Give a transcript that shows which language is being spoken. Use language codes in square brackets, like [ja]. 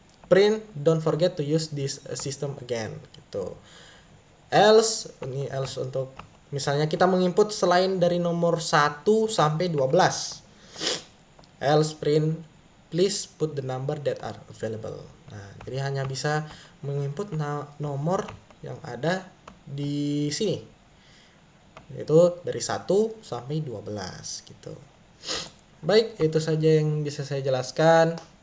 [en] Print, don't forget to use this system again gitu. [id] Else, ini else untuk misalnya kita menginput selain dari nomor 1 sampai 12. [en] Else print, please put the number that are available. [id] Nah, jadi hanya bisa menginput nomor yang ada di sini. Yaitu dari 1 sampai 12 gitu. Baik, itu saja yang bisa saya jelaskan.